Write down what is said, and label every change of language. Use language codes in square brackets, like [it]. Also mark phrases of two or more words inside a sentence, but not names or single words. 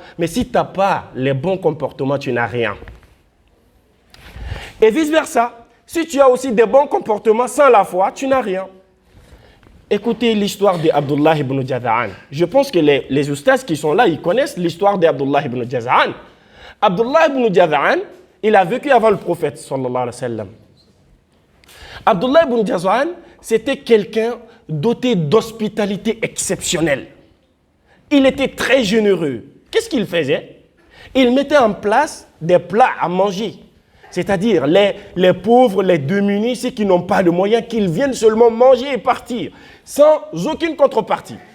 [fr] Mais si tu n'as pas les bons comportements, tu n'as rien. Et vice-versa. Si tu as aussi des bons comportements sans la foi, tu n'as rien. Écoutez l'histoire d'Abdullah ibn Jaza'an. Je pense que les oustas qui sont là, ils connaissent l'histoire d'Abdullah ibn Jaza'an. Abdullah ibn Jaza'an, il a vécu avant le prophète, [ar] صلى الله عليه وسلم. [fr] Abdullah ibn Jaza'an, c'était quelqu'un doté d'hospitalité exceptionnelle. Il était très généreux. Qu'est-ce qu'il faisait? Il mettait en place des plats à manger. C'est-à-dire les pauvres, les démunis, ceux qui n'ont pas de moyens, qu'ils viennent seulement manger et partir, sans aucune contrepartie.